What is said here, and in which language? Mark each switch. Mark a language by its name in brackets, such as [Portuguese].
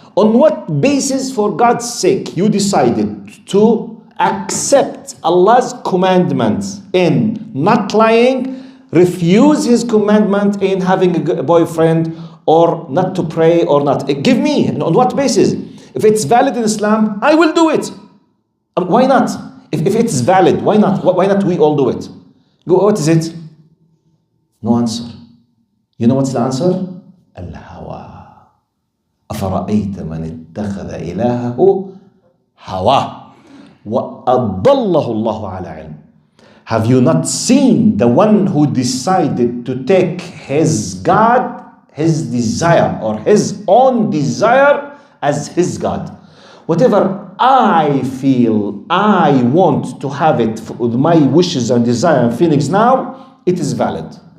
[English] On what basis, for God's sake, you decided to accept Allah's commandments in not lying, refuse His commandment in having a boyfriend, or not to pray, or not? Give me, on what basis? If it's valid in Islam, I will do it. Why not? If it's valid, why not? Why not we all do it? Go, what is it? No answer. You know what's the answer? [Arabic] الهوى. أفرأيت من اتخذ إلهه هواه وأضله الله على علم. [English] Have you not seen the one who decided to take his God, his desire, or his own desire as his God? Whatever I feel, I want to have it with my wishes and desire and feelings now, it is valid.